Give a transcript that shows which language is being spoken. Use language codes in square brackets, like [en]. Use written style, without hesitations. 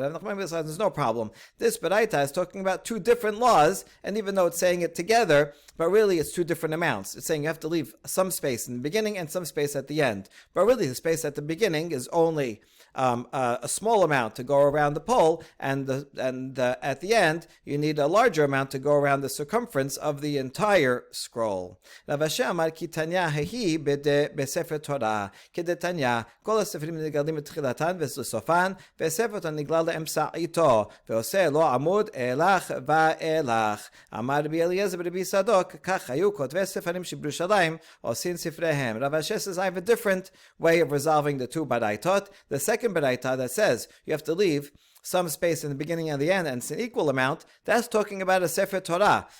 [en] Rav Nachman bar Yitzchak, there's no problem. This Baraita is talking about two different laws, and even though it's saying it together, but really it's two different amounts. It's saying you have to leave some space in the beginning and some space at the end. But really the space at the beginning is only a small amount to go around the pole, and at the end you need a larger amount to go around the circumference of the entire scroll. [he] Rav Ashi amar ki Tanya hehi besefer Torah kedetanya kol הספרים נגלים בתחילתן ובסופן וספר תורה נגלל לאמצעיתו ועושה לו עמוד אלך ואלך. אמר רבי אליעזר ברבי סדוק כך היו כותבי ספרים שבירושלים עושים ספריהם. [en] Rav Ashi says, I have a different way of resolving the two baraitot. The second baraita that says you have to leave some space in the beginning and the end, and it's an equal amount, that's talking about a Sefer Torah.